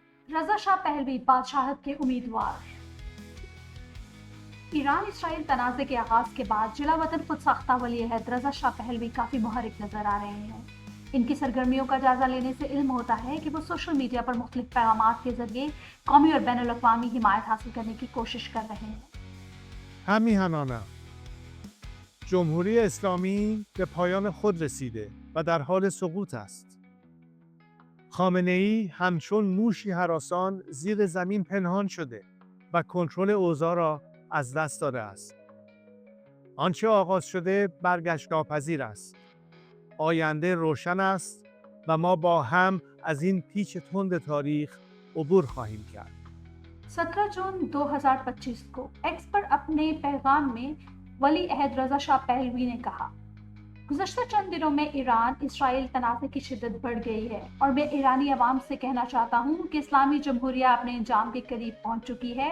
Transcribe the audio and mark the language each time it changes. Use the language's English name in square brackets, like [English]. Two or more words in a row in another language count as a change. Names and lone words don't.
[Urdu] رضا شاہ پہلوی بادشاہت کے امیدوار۔ ایران اسرائیل تنازعے کے آغاز کے بعد جلا وطن خود ساختہ ولی عہد رضا شاہ پہلوی کافی محرک نظر آ رہے ہیں. ان کی سرگرمیوں کا جائزہ لینے سے علم ہوتا ہے کہ وہ [English] social media [Urdu] پر مختلف پیغامات کے ذریعے قومی اور بین الاقوامی حمایت حاصل کرنے کی کوشش کر رہے ہیں. [Persian] همیهنانه جمهوری اسلامی به پایان خود رسیده و در حال سقوط است. خامنه‌ای همچون موشی هراسان زیر زمین پنهان شده و کنترل اوضاع را از دست داده است. آنچه آغاز شده برگشت ناپذیر است. آینده روشن است و ما با هم از این پیچ تند تاریخ عبور خواهیم کرد. [Urdu] 17 جون 2025 کو ایکس پر اپنے پیغام میں ولی عہد رضا شاہ پہلوی نے کہا، گزشتہ چند دنوں میں ایران اسرائیل تنازعے کی شدت بڑھ گئی ہے اور میں ایرانی عوام سے کہنا چاہتا ہوں کہ اسلامی جمہوریہ اپنے انجام کے قریب پہنچ چکی ہے.